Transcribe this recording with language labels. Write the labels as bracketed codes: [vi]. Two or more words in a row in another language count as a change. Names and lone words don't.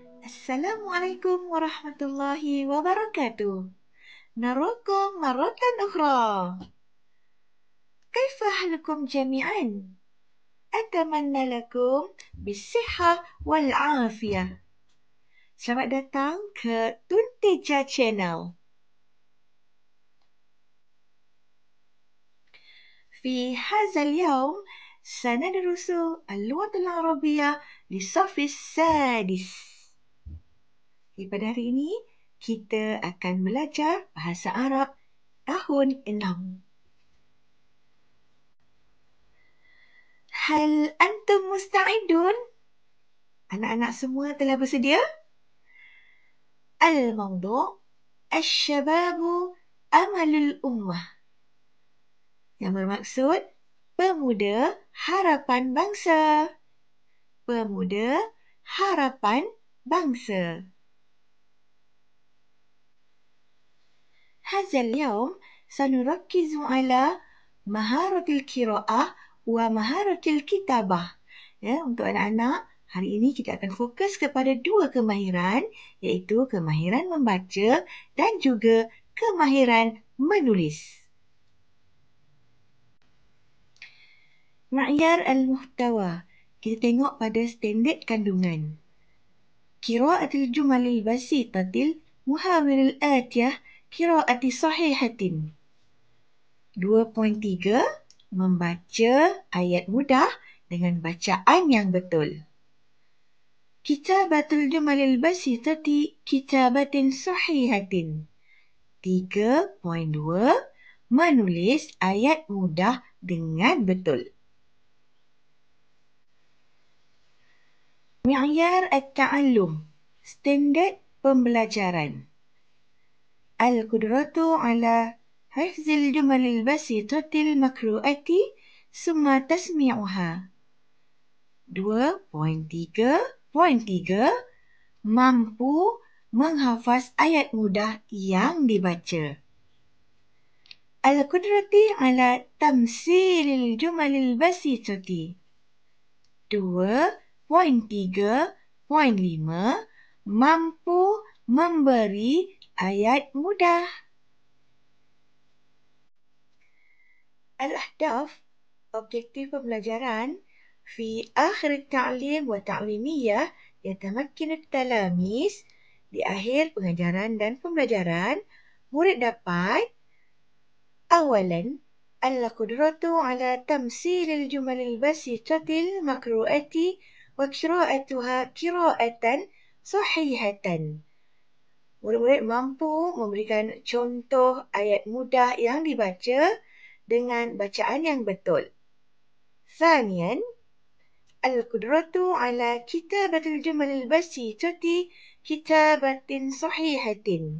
[ar] السلام عليكم ورحمة الله وبركاته. نراكم مرة أخرى. كيف حالكم جميعا؟ أتمنى لكم بالصحة والعافية. [ms] Selamat datang ke Tunteja Channel. [ar] في هذا اليوم سندرس اللغة العربية للصف السادس. [ms] Pada hari ini, kita akan belajar bahasa Arab tahun 6. [ar] هل أنتم مستعدون? [ms] Anak-anak semua telah bersedia? [ar] الموضوع الشباب أمل الأمة. [ms] Yang bermaksud pemuda harapan bangsa. Pemuda harapan bangsa. [ar] هذا اليوم سنركز على مهارة القراءة ومهارة الكتابة. [ms] Untuk anak-anak, hari ini kita akan fokus kepada 2 kemahiran, iaitu kemahiran membaca dan juga kemahiran menulis. [ar] معيار المحتوى. [ms] Kita tengok pada standard kandungan. [ar] قراءة الجمل البسيطة الحوارية الآتية قراءة صحيحة. [ms] 2.3 membaca ayat mudah dengan bacaan yang betul. [ar] كتابة الجمل البسيطة كتابة صحيحة. [ms] 3.2 menulis ayat mudah dengan betul. [ar] معيار التعلم, [ms] standard pembelajaran. [ar] القدرة على حفظ الجمل البسيطة المقروءة ثم تسميعها. [ms] 2.3.3 mampu menghafaz ayat mudah yang dibaca. [ar] القدرة على تمثيل الجمل البسيطة. [ms] 2.3.5 mampu memberi ayat mudah. Al-ahdaf, objektif pembelajaran. [ar] في آخر التعليم والتعليمية يتمكن التلاميذ. [ms] Di akhir pengajaran dan pembelajaran, murid dapat awalan [ar] القدرة على تمثيل الجمل البسيطة المقروءة وقراءتها قراءة صحيحة. [ms] Murid-murid mampu memberikan contoh ayat mudah yang dibaca dengan bacaan yang betul. [ar] ثانيا، القدرة على كتابة الجمل البسيطة كتابة صحيحة.